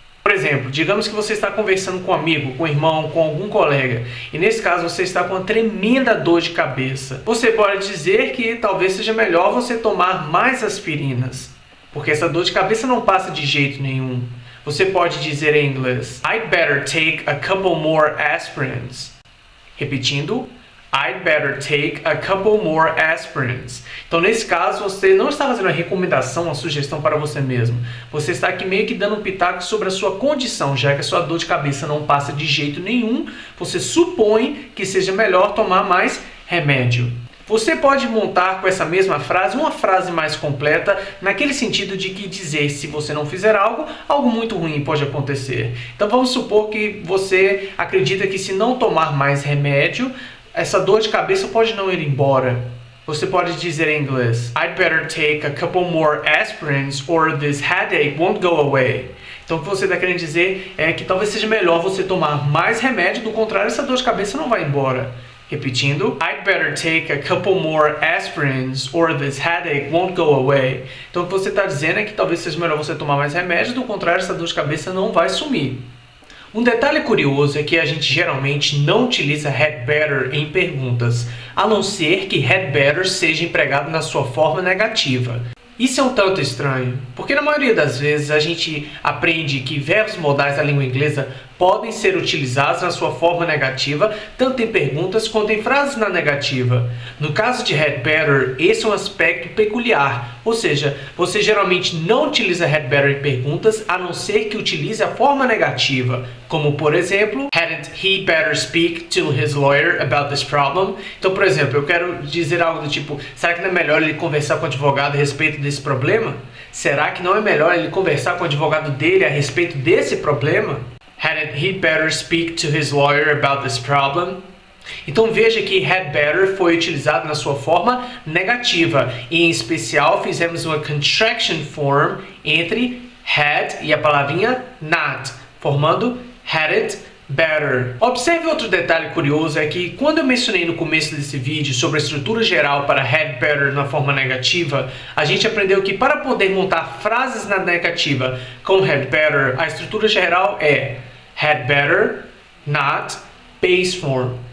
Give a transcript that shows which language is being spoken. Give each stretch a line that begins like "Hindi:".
Portuguese: Por exemplo, digamos que você está conversando com um amigo, com um irmão, com algum colega, e nesse caso você está com uma tremenda dor de cabeça. Você pode dizer que talvez seja melhor você tomar mais aspirinas, porque essa dor de cabeça não passa de jeito nenhum. Você pode dizer em inglês,
English: I'd better take a couple more aspirins. Repetindo, I'd better take a couple more aspirins.
Portuguese: Então, nesse caso, você não está fazendo uma recomendação, uma sugestão para você mesmo. Você está aqui meio que dando um pitaco sobre a sua condição, já que a sua dor de cabeça não passa de jeito nenhum, você supõe que seja melhor tomar mais remédio. Você pode montar com essa mesma frase uma frase mais completa, naquele sentido de que dizer se você não fizer algo, algo muito ruim pode acontecer. Então, vamos supor que você acredita que se não tomar mais remédio, essa dor de cabeça pode não ir embora. Você pode dizer em inglês,
English: I'd better take a couple more aspirins or this headache won't go away.
Portuguese: Então o que você está querendo dizer é que talvez seja melhor você tomar mais remédio, do contrário essa dor de cabeça não vai embora.
English: Repetindo, I'd better take a couple more aspirins or this headache won't go away.
Portuguese: Então o que você está dizendo é que talvez seja melhor você tomar mais remédio, do contrário essa dor de cabeça não vai sumir. Um detalhe curioso é que a gente geralmente não utiliza had better em perguntas, a não ser que had better seja empregado na sua forma negativa. Isso é um tanto estranho, porque na maioria das vezes a gente aprende que verbos modais da língua inglesa podem ser utilizados na sua forma negativa, tanto em perguntas quanto em frases na negativa. No caso de had better, esse é um aspecto peculiar, ou seja, você geralmente não utiliza had better em perguntas, a não ser que utilize a forma negativa, como por exemplo,
English: hadn't he better speak to his lawyer about this problem?
Portuguese: Então, por exemplo, eu quero dizer algo do tipo, será que não é melhor ele conversar com o advogado a respeito desse problema? Será que não é melhor ele conversar com o advogado dele a respeito desse problema?
English: Hadn't he better speak to his lawyer about this problem?
Portuguese: Então veja que had better foi utilizado na sua forma negativa e em especial fizemos uma contraction form entre had e a palavrinha not, formando hadn't better. Observe outro detalhe curioso é que quando eu mencionei no começo desse vídeo sobre a estrutura geral para had better na forma negativa, a gente aprendeu que para poder montar frases na negativa com had better, a estrutura geral é had better, not, base form.